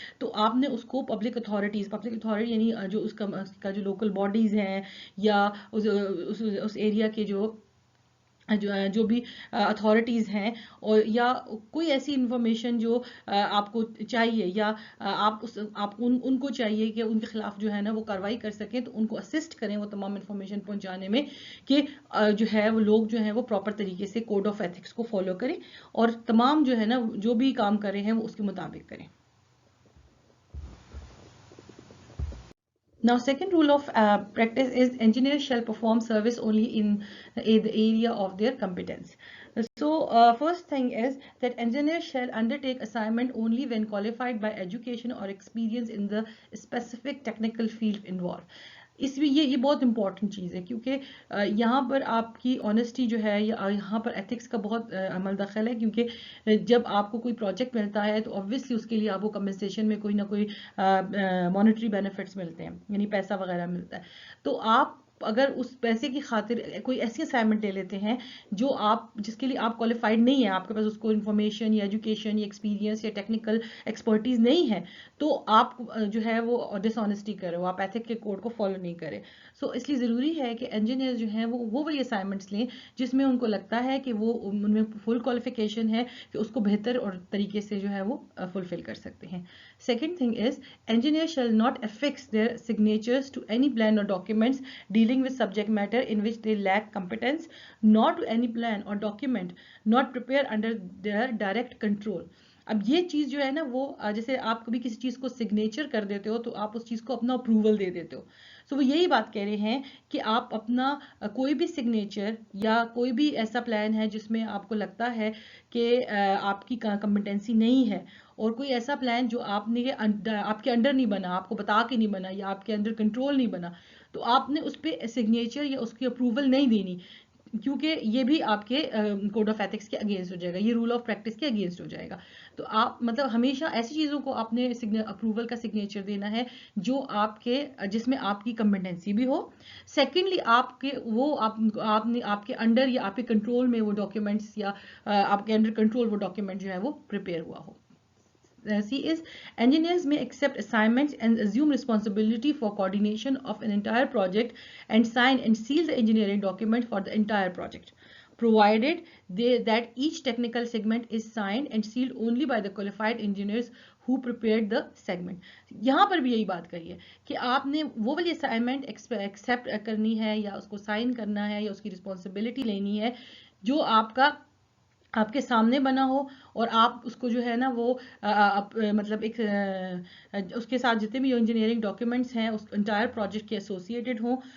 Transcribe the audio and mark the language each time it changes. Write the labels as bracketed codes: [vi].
[ur] تو آپ نے اس کو پبلک اتھارٹی یعنی جو اس کا جو لوکل باڈیز ہیں یا اس ایریا کے جو بھی اتھارٹیز ہیں، اور یا کوئی ایسی انفارمیشن جو آپ کو چاہیے یا آپ ان کو چاہیے کہ ان کے خلاف جو ہے نا وہ کارروائی کر سکیں، تو ان کو اسسٹ کریں وہ تمام انفارمیشن پہنچانے میں کہ جو ہے وہ لوگ جو ہیں وہ پراپر طریقے سے کوڈ آف ایتھکس کو فالو کریں اور تمام جو ہے نا جو بھی کام کر رہے ہیں وہ اس کے مطابق کریں. [en] Now, second rule of practice is engineers shall perform service only in the area of their competence. So, first thing is that engineers shall undertake assignment only when qualified by education or experience in the specific technical field involved. [ur] اس میں یہ بہت important چیز ہے، کیونکہ یہاں پر آپ کی honesty جو ہے یا یہاں پر ایتھکس کا بہت عمل دخل ہے، کیونکہ جب آپ کو کوئی پروجیکٹ ملتا ہے تو obviously اس کے لیے آپ کو کمپنسیشن میں کوئی نہ کوئی مانیٹری بینیفٹس ملتے ہیں، یعنی پیسہ وغیرہ ملتا ہے. تو آپ اگر اس پیسے کی خاطر کوئی ایسی اسائنمنٹ لے لیتے ہیں جس کے لیے آپ کوالیفائڈ نہیں ہیں، آپ کے پاس اس کو انفارمیشن یا ایجوکیشن یا ایکسپیرینس یا ٹیکنیکل ایکسپرٹیز نہیں ہے، تو آپ جو ہے وہ ڈس آنیسٹی کر رہے ہو، آپ ایتھک کے کوڈ کو فالو نہیں کریں. سو اس لیے ضروری ہے کہ انجینئر جو ہیں وہ والی اسائنمنٹس لیں جس میں ان کو لگتا ہے کہ وہ ان میں فل کوالیفیکیشن ہے کہ اس کو بہتر اور طریقے سے جو ہے وہ فلفل کر سکتے ہیں. [en] Second thing is engineers shall not affix their signatures to any plan or documents dealing with subject matter in which they lack competence, nor to any plan or document not prepared under their direct control. [ur] اب یہ چیز جو ہے نا وہ جیسے آپ کبھی کسی چیز کو سگنیچر کر دیتے ہو تو آپ اس چیز کو اپنا اپروول دے دیتے ہو. سو وہ یہی بات کہہ رہے ہیں کہ آپ اپنا کوئی بھی سگنیچر یا کوئی بھی ایسا پلان ہے جس میں آپ کو لگتا ہے کہ آپ کی کمپٹنسی نہیں ہے، اور کوئی ایسا پلان جو آپ کے انڈر نہیں بنا، آپ کو بتا کے نہیں بنا یا آپ کے انڈر کنٹرول نہیں بنا، تو آپ نے اس پہ سگنیچر یا اس کی اپروول نہیں دینی، کیونکہ یہ بھی آپ کے کوڈ آف ایتھکس کے اگینسٹ ہو جائے گا، یہ رول آف پریکٹس کے اگینسٹ ہو جائے گا. تو آپ مطلب ہمیشہ ایسی چیزوں کو آپ نے اپروول کا سگنیچر دینا ہے جو جس میں آپ کی کمپٹنسی بھی ہو. سیکنڈلی آپ کے انڈر یا آپ کے کنٹرول میں وہ ڈاکیومنٹس یا آپ کے انڈر کنٹرول وہ ڈاکیومنٹ جو ہے وہ پریپیئر ہوا ہو. [en] C is engineers may accept assignments and assume responsibility for coordination of an entire project and sign and seal the engineering document for the entire project, provided that each technical segment is signed and sealed only by the qualified engineers who prepared the segment. [ur] یہاں پر بھی یہی بات کہی ہے کہ آپ نے وہ والی اسائنمنٹ ایکسیپٹ کرنی ہے یا اس کو سائن کرنا ہے یا اس کی رسپانسبلٹی لینی ہے جو آپ کے سامنے بنا ہو اور آپ اس کو جو ہے نا وہ مطلب ایک اس کے ساتھ جتنے بھی انجینئرنگ ڈاکیومنٹس ہیں اس انٹائر پروجیکٹ کے ایسوسیٹڈ ہوں.